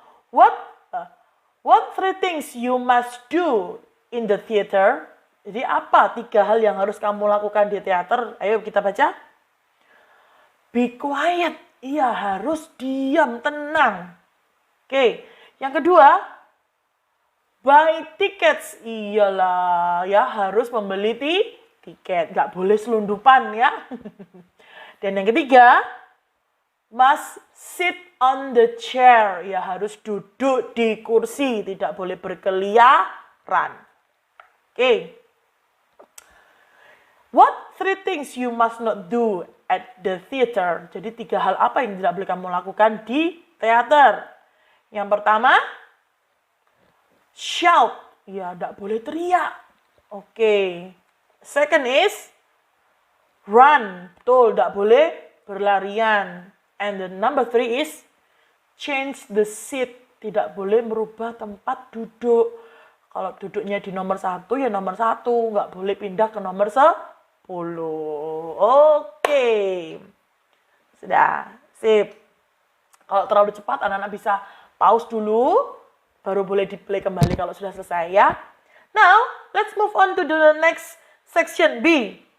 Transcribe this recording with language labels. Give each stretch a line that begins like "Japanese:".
English: What three things you must do in the theater?
Indonesian: Jadi apa 3 hal yang harus kamu lakukan di teater? Ayo kita baca.
English: Be quiet.
Indonesian: Iya, harus diam, tenang. Oke, yang kedua,
English: buy tickets.
Indonesian: Iyalah, ya harus membeli tiket. Nggak boleh selundupan ya. Dan yang ketiga,
English: must sit on the chair.
Indonesian: Ya harus duduk di kursi, tidak boleh berkeliaran. Oke.
English: What three things you must not do at the theater?
Indonesian: Jadi 3 hal apa yang tidak boleh kamu lakukan di teater? Yang pertama, shout. Ya, tidak boleh teriak. Oke.
English: Second is, run.
Indonesian: Betul, tidak boleh berlarian.
English: And the number 3 is change the seat.
Indonesian: Tidak boleh merubah tempat duduk. Kalau duduknya di nomor 1 ya nomor 1. Nggak boleh pindah ke nomor 10. Oke. Sudah. Sip. Kalau terlalu cepat anak-anak bisa pause dulu. Baru boleh di play kembali kalau sudah selesai ya.
English: Now, let's move on to the next section B.